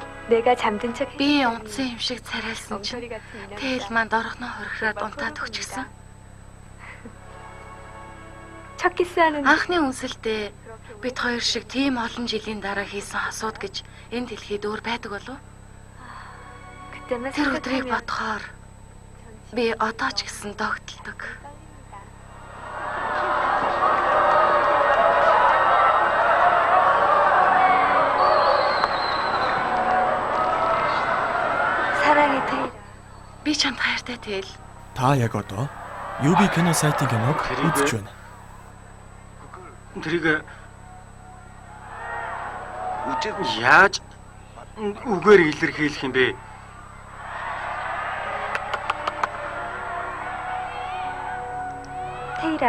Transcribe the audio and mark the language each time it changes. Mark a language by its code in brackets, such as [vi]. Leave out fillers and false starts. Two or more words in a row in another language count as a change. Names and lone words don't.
[ko] 내가 잠든 척 [mn] Би унтсан юм шиг царайлсан [ko] 엉터리 [mn] чинь [ko] 같은 이놈. [mn] тэл маань доргоноо хорхираад унтаад өгчихсөн. [ko] 첫 키스하는 [mn] Анхны үнсэлдээ бид хоёр шиг тийм олон жилийн дараа хийсэн хасууд гэж энэ дэлхийд өөр байдаг болов? [ko] 그때만 [mn] Тэр өдрийг [ko] 생각하면 [mn] бодохоор би одоо ч гэсэн догтлдог. [ko] 사랑해 테이라. [mn] Би чамд хайртай тэл. Та яг одоо UB кино сайтын киног үзэж байна. Тэрийг [ko] 우째고 [mn] яаж үгээр илэрхийлэх юм бэ? [ko] 테이라.